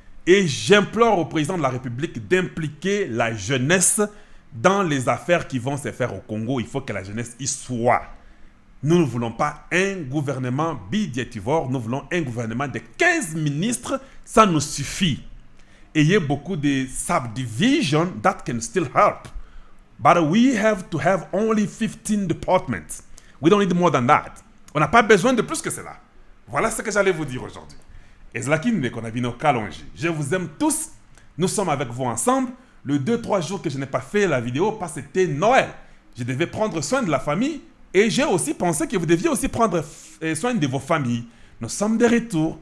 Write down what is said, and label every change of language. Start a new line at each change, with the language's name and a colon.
French: Et j'implore au président de la République d'impliquer la jeunesse dans les affaires qui vont se faire au Congo. Il faut que la jeunesse y soit. Nous ne voulons pas un gouvernement bidiativore, nous voulons un gouvernement de 15 ministres, ça nous suffit. Ayez beaucoup de subdivisions
English: that can still help. But we have to have only 15 departments. We don't need more than that.
French: On n'a pas besoin de plus que cela. Voilà ce que j'allais vous dire aujourd'hui.
Lingala: Ezalaki
French: Ndekonabino Kalonji. Je vous aime tous. Nous sommes avec vous ensemble. Le 2-3 jours que je n'ai pas fait la vidéo parce que c'était Noël. Je devais prendre soin de la famille et j'ai aussi pensé que vous deviez aussi prendre soin de vos familles. Nous sommes de retour.